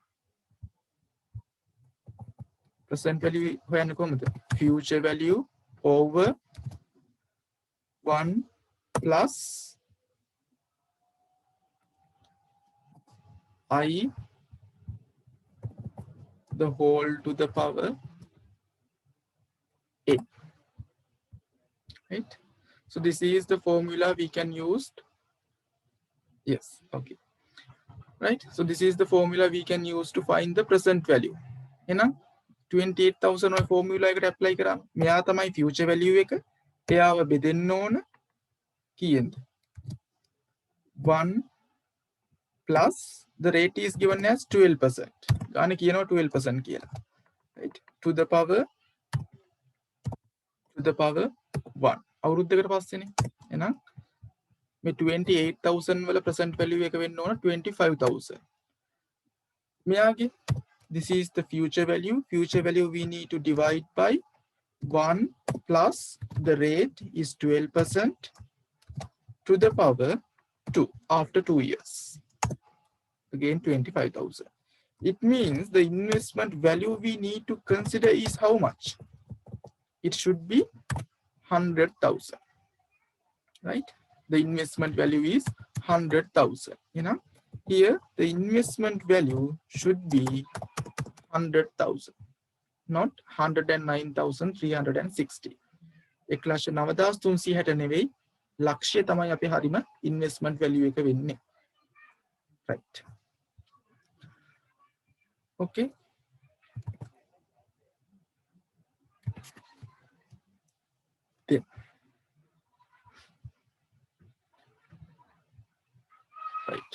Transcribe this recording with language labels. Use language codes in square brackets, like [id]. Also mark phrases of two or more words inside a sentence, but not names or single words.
[en] Present value future value over 1 plus I the whole to the power a, right? So this is the formula we can use. Yes, okay, right? So this is the formula we can use to find the present value. You know, 28,000 formula [si] එකට apply කරා. මෙයා තමයි [en] future value [si] එක. එයාව බෙදෙන්න ඕන කීයෙන්ද? [en] 1 plus the rate is given as 12%. [si] ගාන කියනවා 12% කියලා. [en] Right? To the power 1. [si] අවුරුද්දකට පස්සේනේ. එහෙනම් මේ 28,000 වල [en] present value [si] එක වෙන්න ඕන 25,000. [en] මෙයාගේ this is the future value. Future value we need to divide by 1 plus the rate is 12% to the power 2 after 2 years. Again 25,000. It means the investment value we need to consider is how much? It should be 100,000. Right? The investment value is 100,000. You know, here the investment value should be 100,000, not 109,360. [si] 1,09,360 නෙවෙයි ලක්ෂය තමයි අපි හරිම [en] investment value [si] එක වෙන්නේ. [en] Right. Okay. Then, right.